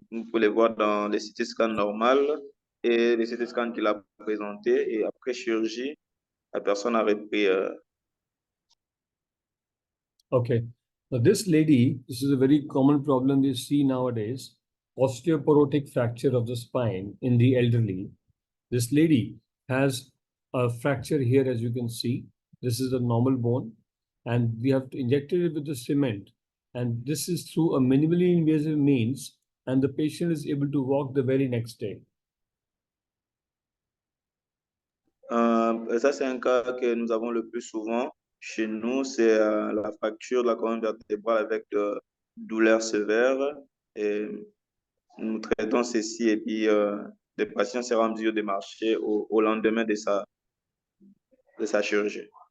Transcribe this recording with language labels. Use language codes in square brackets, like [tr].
[fr] Vous pouvez les voir dans les CT scans normales et les CT scans qu'il a présentés. Et après chirurgie, la personne a repris. [en] Okay. Now, this lady, this is a very common problem we see nowadays, osteoporotic fracture of the spine in the elderly. This lady has a fracture here, as you can see. This is a normal bone, and we have injected it with the cement. And this is through a minimally invasive means, and the patient is able to walk the very next day. [fr] Ça, c'est un cas que nous avons le plus souvent chez nous, c'est la fracture de la colonne vertébrale avec de douleurs sévères. Et nous traitons ceci et puis le patient sera en mesure de marcher au lendemain de sa chirurgie.